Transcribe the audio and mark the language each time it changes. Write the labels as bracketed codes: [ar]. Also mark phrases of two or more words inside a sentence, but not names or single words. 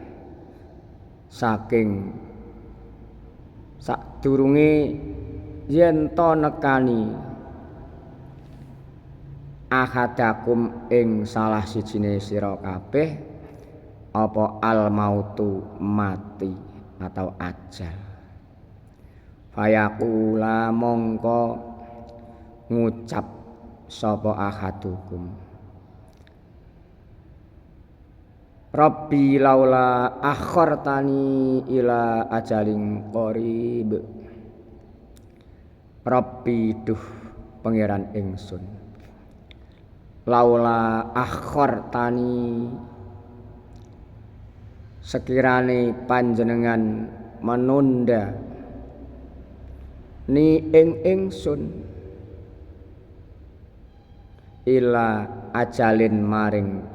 [jv] saking sadurunge yen to nekani ahadakum ing salah sijine sira kabeh apa [ar] al mautu [jv] mati atau ajal [ar] fayaqula [jv] mongko ngucap sapa [ar] ahadukum Rabbi laula akhartani ila ajalin qarib Rabbi [jv] duh pangeran ingsun [ar] laula akhartani [jv] sekirane panjenengan menunda ni ing ingsun [ar] ila ajalin [jv] maring